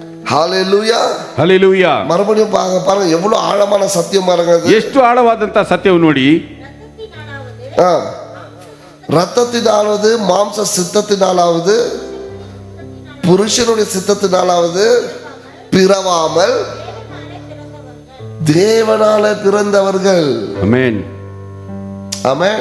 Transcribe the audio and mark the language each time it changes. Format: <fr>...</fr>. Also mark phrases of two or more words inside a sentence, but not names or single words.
<ta>ஹalleluya.</ta> <kn>ಹಲ್ಲೆಲೂಯಾ.</kn> <ta>மறுபடியும் பாருங்க எவ்வளவு ஆழமான சத்தியம் பாருங்க அது.</ta> <kn>ಎಷ್ಟು ಆಳವಾದಂತ ಸತ್ಯವು ನೋಡಿ.</kn> <ta>ரத்தத்தினாலாவது மாம்ச சித்தத்தினாலாவது புருஷனுடைய சித்தத்தினாலாவது பிறவாமல் தேவனால பிறந்தவர்கள்.</ta> <kn>ಆಮೆನ್</kn> <ta>ஆமென்.</ta>